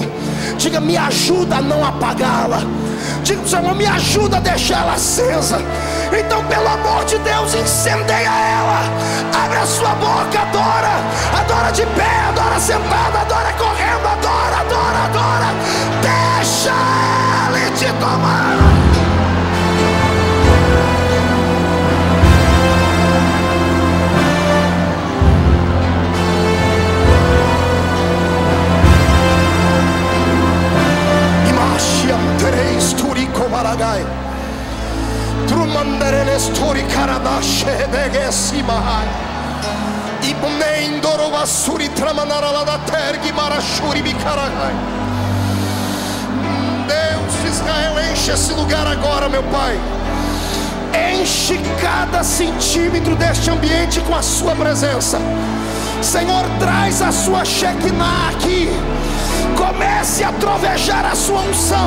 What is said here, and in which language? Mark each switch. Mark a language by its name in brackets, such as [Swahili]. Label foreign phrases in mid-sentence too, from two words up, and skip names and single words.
[Portuguese] Diga: me ajuda a não apagá-la. Diga: Senhor, me ajuda a deixar ela acesa. Então, pelo amor de Deus, incendeia ela. Abre a sua boca, adora. Adora de pé, adora sentado, adora correndo, adora, adora, adora. Deixa Ele te tomar. Imashiam turico maragai. Trumandereles turi karadashe degesimahai. Ibnendoro vasuri tramanara da tergi marashuri bikaragai. Deus de Israel, enche esse lugar agora, meu Pai. Enche cada centímetro deste ambiente com a sua presença. Senhor, traz a sua Shekinah aqui. Comece a trovejar a sua unção.